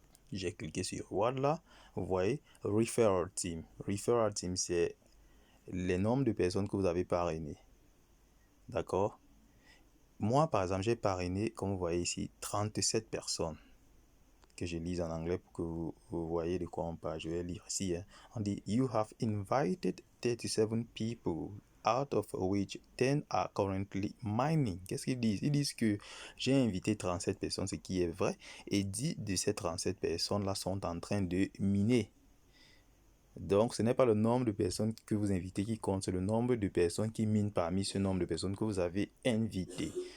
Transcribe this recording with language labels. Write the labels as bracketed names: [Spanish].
[French] J'ai cliqué sur Reward là. Vous voyez, Referral Team. Referral Team, c'est les nombres de personnes que vous avez parrainées. D'accord? Moi, par exemple, j'ai parrainé, comme vous voyez ici, 37 personnes. Que je lise en anglais pour que vous voyez de quoi on parle. Je vais lire ici. Hein. On dit, [English] You have invited 37 people, out of which 10 are currently mining. [French] Qu'est-ce qu'ils disent? Ils disent que j'ai invité 37 personnes, ce qui est vrai. Et 10 de ces 37 personnes-là sont en train de miner. Donc, ce n'est pas le nombre de personnes que vous invitez qui compte, c'est le nombre de personnes qui minent parmi ce nombre de personnes que vous avez invitées.